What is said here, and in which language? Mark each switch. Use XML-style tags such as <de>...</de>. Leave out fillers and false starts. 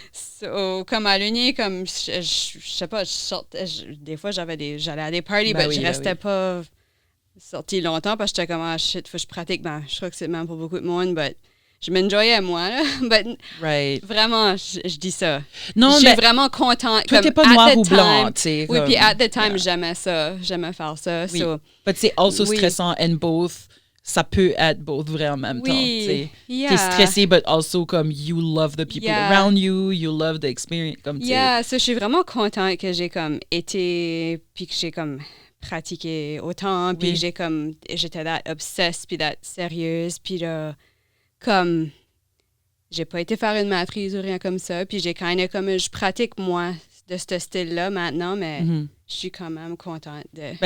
<fr>So, comme à l'uni, comme je sais pas, je sortais, des fois j'allais à des parties, mais je restais pas sortie longtemps parce que j'étais comme, shit, faut que je pratique. Ben, je crois que c'est même pour beaucoup de monde, mais je m'enjoyais moi, là. But vraiment, je dis ça. Non, je suis vraiment contente. Toi, t'es pas noir ou blanc, tu sais. Oui, puis at the time, j'aimais ça. J'aimais faire ça. Oui. So, but c'est also stressant and both. Ça peut être both vrai en même temps, tu sais.</fr> <en>T'es stressé, but also comme you love the people around you, you love the experience, comme tu sais.</en> <fr>So je suis vraiment contente que j'ai comme été, puis que j'ai comme pratiqué autant, puis j'étais that obsessed, puis that sérieuse, puis là, comme j'ai pas été faire une maîtrise ou rien comme ça, puis j'ai kind of comme je pratique moi de ce style-là maintenant, mais je suis quand même contente de...</fr>